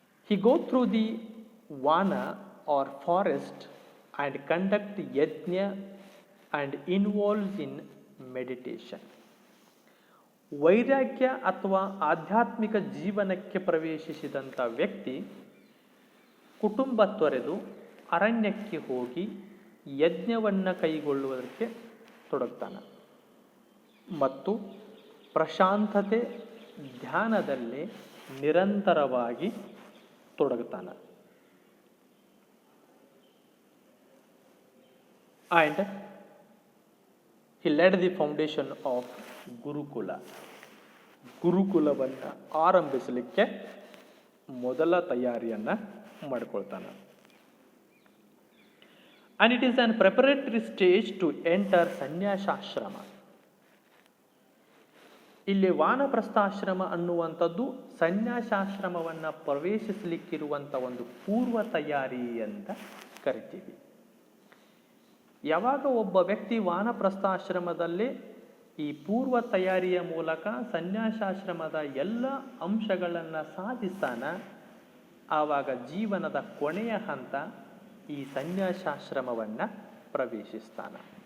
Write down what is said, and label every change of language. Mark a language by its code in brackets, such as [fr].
[en] He go through the vana or forest and conduct yajna and involves in meditation. [kn] ವೈರಾಗ್ಯ ಅಥವಾ ಆಧ್ಯಾತ್ಮಿಕ ಜೀವನಕ್ಕೆ ಪ್ರವೇಶಿಸಿದಂಥ ವ್ಯಕ್ತಿ ಕುಟುಂಬ ತೊರೆದು ಅರಣ್ಯಕ್ಕೆ ಹೋಗಿ ಯಜ್ಞವನ್ನು ಕೈಗೊಳ್ಳುವುದಕ್ಕೆ ತೊಡಗ್ತಾನೆ ಮತ್ತು ಪ್ರಶಾಂತತೆ ಧ್ಯಾನದಲ್ಲಿ ನಿರಂತರವಾಗಿ ತೊಡಗುತ್ತಾನೆ. [en] And he laid the foundation of gurukul. [kn] ಗುರುಕುಲವನ್ನು ಆರಂಭಿಸಲಿಕ್ಕೆ ಮೊದಲ ತಯಾರಿಯನ್ನು ಮಾಡಿಕೊಳ್ತಾನೆ. [en] And it is an preparatory stage to enter ಸನ್ಯಾಸಾಶ್ರಮ. [kn] ಇಲ್ಲಿ ವಾನಪ್ರಸ್ಥಾಶ್ರಮ ಅನ್ನುವಂಥದ್ದು ಸನ್ಯಾಸಾಶ್ರಮವನ್ನು ಪ್ರವೇಶಿಸಲಿಕ್ಕಿರುವಂಥ ಒಂದು ಪೂರ್ವ ತಯಾರಿ ಅಂತ ಕರಿತೀವಿ. ಯಾವಾಗ ಒಬ್ಬ ವ್ಯಕ್ತಿ ವಾನಪ್ರಸ್ಥಾಶ್ರಮದಲ್ಲಿ ಈ ಪೂರ್ವ ತಯಾರಿಯ ಮೂಲಕ ಸನ್ಯಾಸಾಶ್ರಮದ ಎಲ್ಲ ಅಂಶಗಳನ್ನು ಸಾಧಿಸ್ತಾನ, ಆವಾಗ ಜೀವನದ ಕೊನೆಯ ಹಂತ ಈ ಸನ್ಯಾಸಾಶ್ರಮವನ್ನು ಪ್ರವೇಶಿಸ್ತಾನ.